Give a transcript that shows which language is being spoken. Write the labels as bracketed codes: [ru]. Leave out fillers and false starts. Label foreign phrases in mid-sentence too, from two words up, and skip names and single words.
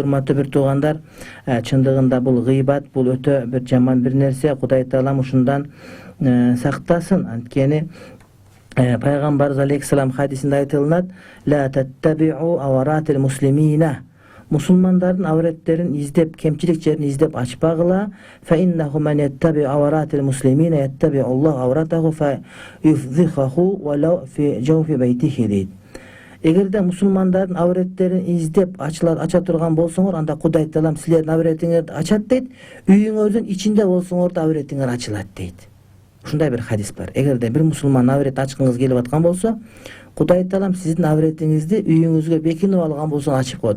[ky] Урматтуу бир туугандар, чындыгында бул гыйбат, бул өтө бир жаман бир нерсе. Кудай таалам ушундан сактасын. Анткени пайгамбарыбыз алейхиссалам хадисинде айтылат: [ar] لا تتبعوا عورات المسلمين, [ky] musulmandardын авреттерин издеп, кемчилик жерин издеп ачпагыла. [ar] فإنه من يتتبع عورات المسلمين يتتبع الله عورته فيفضحه ولو في جوف بيته deyт. [ky] Эгерде мусулмандардын авреттерин издеп ача турган болсоңор, анда Кудай таалам силердин авретиңерди ачат дейт. Үйүңөрдүн ичинде болсоңор да авретиңер ачылат дейт. Ушундай бир хадис бар. Эгерде бир мусулман аврет ачкыңыз келип аткан болсо, Кудай таалам сиздин авретиңизди үйүңүзгө бекинип алган болсо ачып коет.